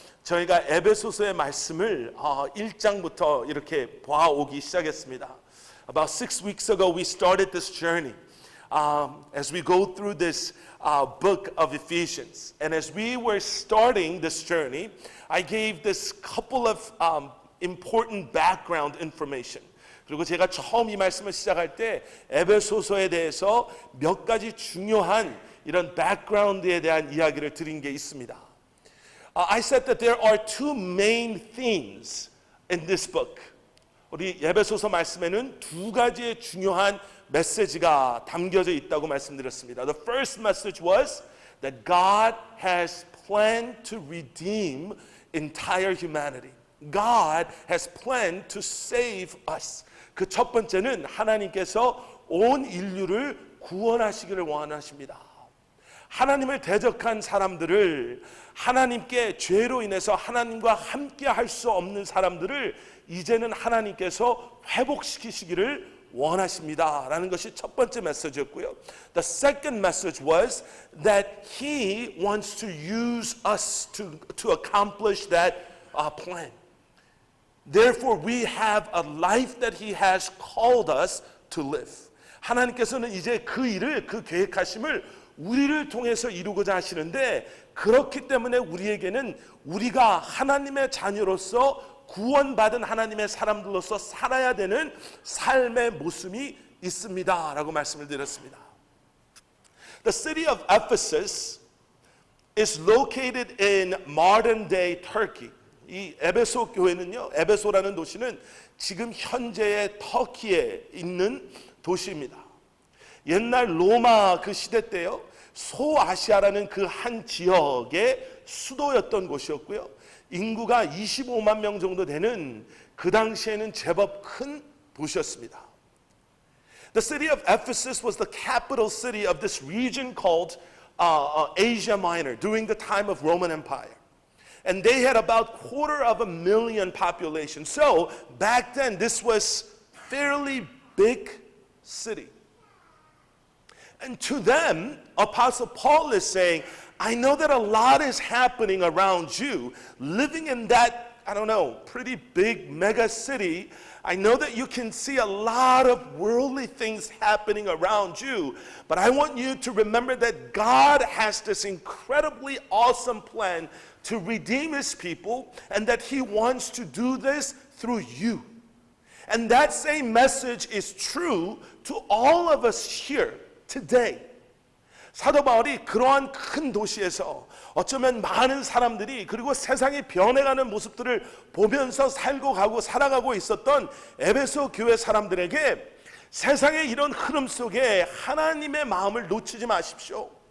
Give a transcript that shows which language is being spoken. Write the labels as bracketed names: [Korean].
[Korean] 저희가 에베소서의 말씀을 1장부터 이렇게 봐오기 시작했습니다. [English] About 6 weeks ago we started this journey as we go through this book of Ephesians. And as we were starting this journey, I gave this couple of important background information. [Korean] 그리고 제가 처음 이 말씀을 시작할 때 에베소서에 대해서 몇 가지 중요한 이런 background에 대한 이야기를 드린 게 있습니다. [English] I said that there are two main themes in this book. [Korean] 우리 에베소서 말씀에는 두 가지의 중요한 메시지가 담겨져 있다고 말씀드렸습니다. [English] The first message was that God has planned to redeem entire humanity. God has planned to save us. [Korean] 그 첫 번째는 하나님께서 온 인류를 구원하시기를 원하십니다. 하나님을 대적한 사람들을 하나님께 죄로 인해서 하나님과 함께 할 수 없는 사람들을 이제는 하나님께서 회복시키시기를 원하십니다. 라는 것이 첫 번째 메시지였고요. The second message was that He wants to use us to accomplish that plan. Therefore, we have a life that He has called us to live. 하나님께서는 이제 그 일을, 그 계획하심을 우리를 통해서 이루고자 하시는데 그렇기 때문에 우리에게는 우리가 하나님의 자녀로서 구원받은 하나님의 사람들로서 살아야 되는 삶의 모습이 있습니다. 라고 말씀을 드렸습니다. [English] The city of Ephesus is located in modern day Turkey. [Korean] 이 에베소 교회는요, 에베소라는 도시는 지금 현재의 터키에 있는 도시입니다. 옛날 로마 그 시대 때요, 소아시아라는 그 한 지역의 수도였던 곳이었고요. 인구가 25만 명 정도 되는 그 당시에는 제법 큰 도시였습니다. [English] The city of Ephesus was the capital city of this region called Asia Minor during the time of Roman Empire. And they had about 250,000 population. So back then this was fairly big city. And to them, Apostle Paul is saying, I know that a lot is happening around you, living in that I don't know, pretty big mega city, I know that you can see a lot of worldly things happening around you, but I want you to remember that God has this incredibly awesome plan to redeem his people, and that he wants to do this through you. And that same message is true to all of us here today. [Korean] 사도 바울이 그러한 큰 도시에서 어쩌면 많은 사람들이 그리고 세상이 변해가는 모습들을 보면서 살고 가고 살아가고 있었던 에베소 교회 사람들에게 세상의 이런 흐름 속에 하나님의 마음을 놓치지 마십시오.